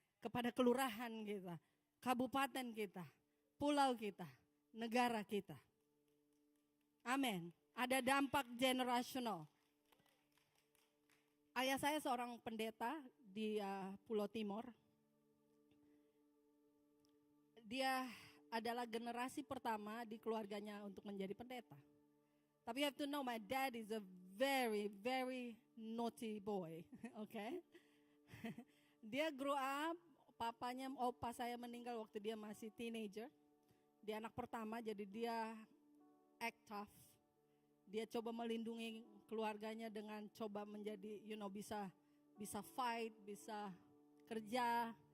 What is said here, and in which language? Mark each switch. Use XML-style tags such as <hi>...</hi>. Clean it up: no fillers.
<id>Kepada kelurahan kita, kabupaten kita, pulau kita, negara kita. Amin. Ada dampak generasional. Ayah saya seorang pendeta di Pulau Timor. Dia adalah generasi pertama di keluarganya untuk menjadi pendeta. Tapi</id> <en>you have to know, my dad is a very, very naughty boy. Okay?</en> <id>Dia</id> <en>grow up,</en> <id>opa saya meninggal waktu dia masih teenager. Dia anak pertama, jadi dia</id> <en>act tough.</en> <id>Dia coba melindungi keluarganya dengan coba menjadi, bisa fight, bisa kerja.</id>